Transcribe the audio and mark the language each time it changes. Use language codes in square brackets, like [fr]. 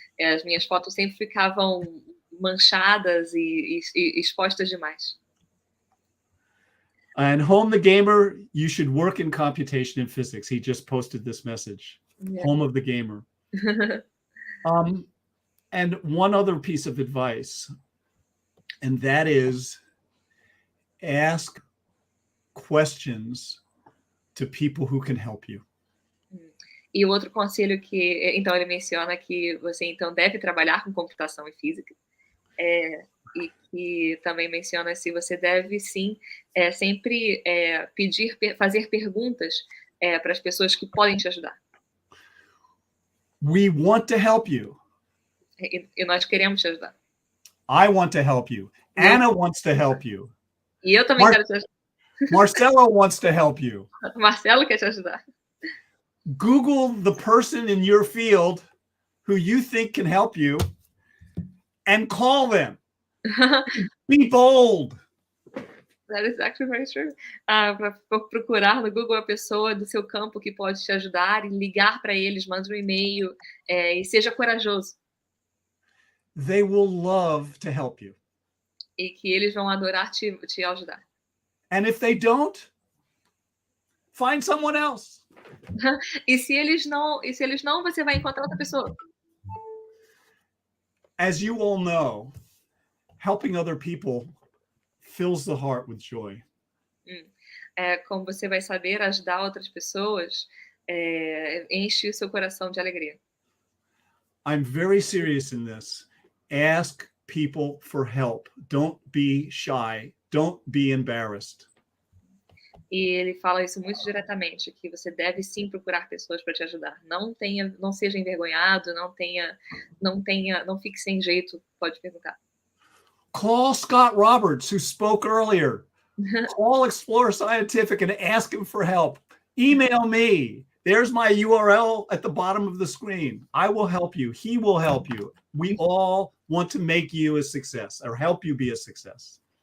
[pt] As minhas fotos sempre ficavam manchadas e expostas demais. [en] And Home the Gamer, you should work in computation and physics. He just posted this message. Yeah. Home of the Gamer. And one other piece of advice, and that is ask questions to people who can help you. [pt] E o outro conselho que, então, ele menciona que você, então, deve trabalhar com computação e física, e que também menciona se você deve, sim, sempre fazer perguntas para as pessoas que podem te ajudar. [en] We want to help you. [pt] E nós queremos te ajudar. [en] I want to help you. Anna wants to help you. [pt] E eu também quero te ajudar. [en] Marcelo wants to help you. [pt] Marcelo quer te ajudar. [en] Google the person in your field who you think can help you and call them. Be bold. That is actually very true. [pt] Para procurar no Google a pessoa do seu campo que pode te ajudar e ligar para eles, manda um e-mail, e seja corajoso. [en] They will love to help you. [pt] E que eles vão adorar te ajudar. [en] And if they don't, find someone else. [pt] E se eles não, você vai encontrar outra pessoa. [en] As you all know, helping other people fills the heart with joy. [pt] Como você vai saber, ajudar outras pessoas enche o seu coração de alegria. [en] I'm very serious in this. Ask people for help. Don't be shy. Don't be embarrassed. [pt] E ele fala isso muito diretamente, que você deve sim procurar pessoas para te ajudar. Não seja envergonhado, não fique sem jeito, pode perguntar. [en] Call Scott Roberts, who spoke earlier. Call Explore Scientific and ask him for help. Email me. There's my URL at the bottom of the screen. I will help you. He will help you. We all want to make you a success or help you be a success.